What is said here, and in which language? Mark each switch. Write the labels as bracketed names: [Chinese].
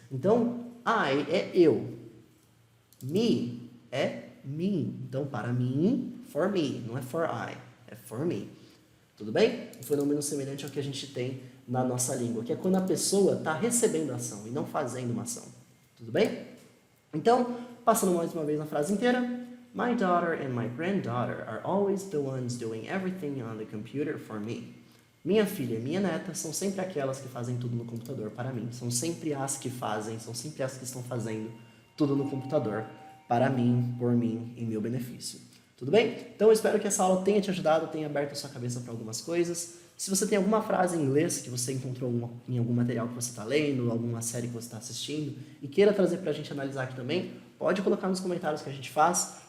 [Portuguese] Então, I é eu. Me é mim. Então, para mim, [English] for me. [Portuguese] Não é [English] for I, [Portuguese] é for me. Tudo bem? Um fenômeno semelhante ao que a gente tem na nossa língua, que é quando a pessoa está recebendo a ação e não fazendo uma ação. Tudo bem? Então, passando mais uma vez na frase inteira. [English] My daughter and my granddaughter are always the ones doing everything on the computer for me. [Portuguese] Minha filha e minha neta são sempre aquelas que fazem tudo no computador para mim. São sempre as que fazem, são sempre as que estão fazendo tudo no computador para mim, por mim, em meu benefício. Tudo bem? Então eu espero que essa aula tenha te ajudado, tenha aberto a sua cabeça para algumas coisas. Se você tem alguma frase em inglês que você encontrou em algum material que você está lendo, alguma série que você está assistindo e queira trazer para a gente analisar aqui também, pode colocar nos comentários que a gente faz.